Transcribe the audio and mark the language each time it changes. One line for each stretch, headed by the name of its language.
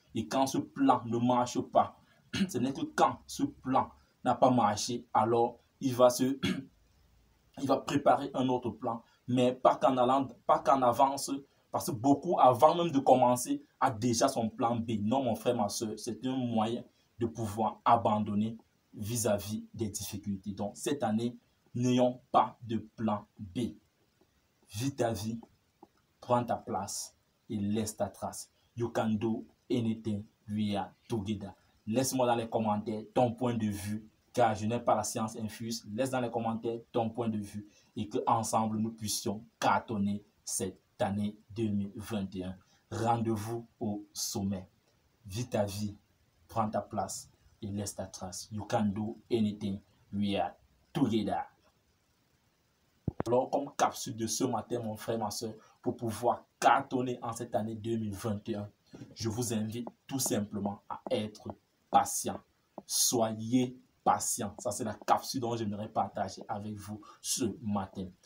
French: Et quand ce plan ne marche pas, ce n'est que quand ce plan n'a pas marché, alors il va préparer un autre plan, mais pas qu'en avance, parce que beaucoup, avant même de commencer, a déjà son plan B. Non, mon frère, ma soeur, c'est un moyen de pouvoir abandonner vis-à-vis des difficultés. Donc, cette année, n'ayons pas de plan B. Vis ta vie, prends ta place et laisse ta trace.
English: You can do anything, we are together.
French: Laisse-moi dans les commentaires ton point de vue, car je n'ai pas la science infuse. Laisse dans les commentaires ton point de vue et qu'ensemble nous puissions cartonner cette année 2021. Rendez-vous au sommet. Vis ta vie, prends ta place et laisse ta trace.
English: You can do anything, we are together.
French: Alors, comme capsule de ce matin, mon frère, ma soeur, pour pouvoir cartonner en cette année 2021, je vous invite tout simplement à être patient. Soyez patient. Ça, c'est la capsule dont j'aimerais partager avec vous ce matin.